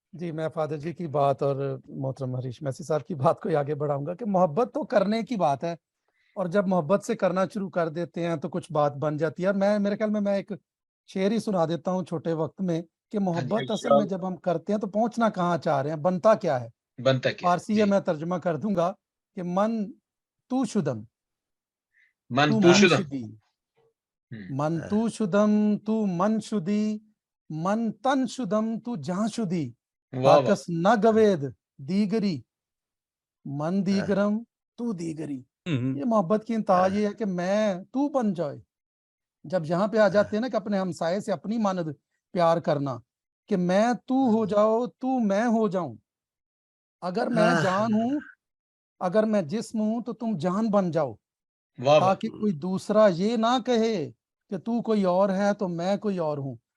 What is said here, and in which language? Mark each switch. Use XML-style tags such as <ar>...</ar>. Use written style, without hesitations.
<ur>جی میں فادر جی کی بات اور محترم ہریش میسی صاحب کی بات کو آگے بڑھاؤں گا کہ محبت تو کرنے کی بات ہے, اور جب محبت سے کرنا شروع کر دیتے ہیں تو کچھ بات بن جاتی ہے. اور میرے خیال میں ایک شعر ہی سنا دیتا ہوں چھوٹے وقت میں کہ محبت اصل میں جب ہم کرتے ہیں تو پہنچنا کہاں چاہ رہے ہیں, بنتا کیا ہے. بنتا کیا فارسی ہے, میں ترجمہ کر دوں گا کہ</ur> <fa>من تو شدم من تو شدم شدی, من تو شدم تو من شدی, من تن شدم تو جہاں شدی, تاکس نہ گوید دیگری, من دیگرم تو دیگری.</fa> <ur>یہ محبت کی انتہا یہ ہے کہ میں تو بن جائے. جب یہاں پہ آ جاتے ہیں نا کہ اپنے ہمسائے سے اپنی مانند پیار کرنا, کہ میں تو ہو جاؤ تو میں ہو جاؤں, اگر میں جان ہوں, اگر میں جسم ہوں تو تم جان بن جاؤ, تاکہ کوئی دوسرا یہ نہ کہے کہ تو کوئی اور ہے تو میں کوئی اور ہوں.</ur>